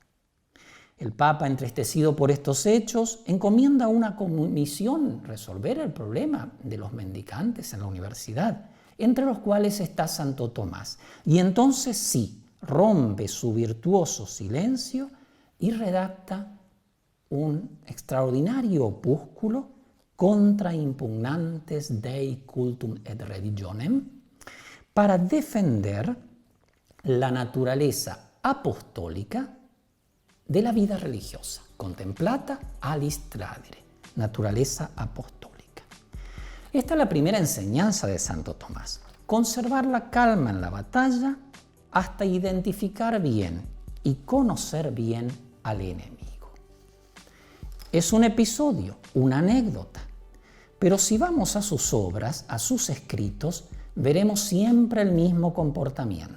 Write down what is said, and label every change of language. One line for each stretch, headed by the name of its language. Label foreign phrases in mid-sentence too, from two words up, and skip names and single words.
Spanish: El Papa, entristecido por estos hechos, encomienda a una comisión resolver el problema de los mendicantes en la universidad, entre los cuales está Santo Tomás. Y entonces sí, rompe su virtuoso silencio y redacta un extraordinario opúsculo
Latin: contra impugnantes Dei cultum et religionem
Spanish: para defender la naturaleza apostólica de la vida religiosa,
Latin: contemplata alis tradere,
Spanish: naturaleza apostólica. Esta es la primera enseñanza de Santo Tomás, conservar la calma en la batalla hasta identificar bien y conocer bien al enemigo. Es un episodio, una anécdota, pero si vamos a sus obras, a sus escritos, veremos siempre el mismo comportamiento.